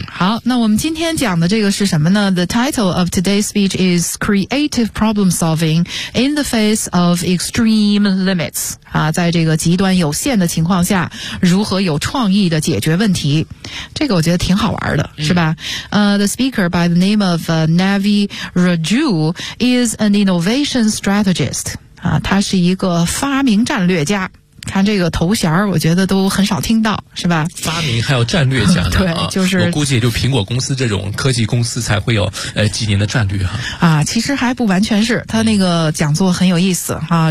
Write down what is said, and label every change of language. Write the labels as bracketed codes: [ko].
[zh] 好，那我们今天讲的这个是什么呢？ [en] The title of today's speech is Creative Problem Solving in the Face of Extreme Limits [zh] 啊，在这个极端有限的情况下如何有创意的解决问题。这个我觉得挺好玩的，是吧？ [en] The speaker by the name of Navi Raju is an innovation strategist. [zh] 啊，他是一个发明战略家。看这个头衔我觉得都很少听到，是吧？发明还有战略家呢。对，就是我估计也就苹果公司这种科技公司才会有几年的战略哈。啊，其实还不完全是，他那个讲座很有意思啊。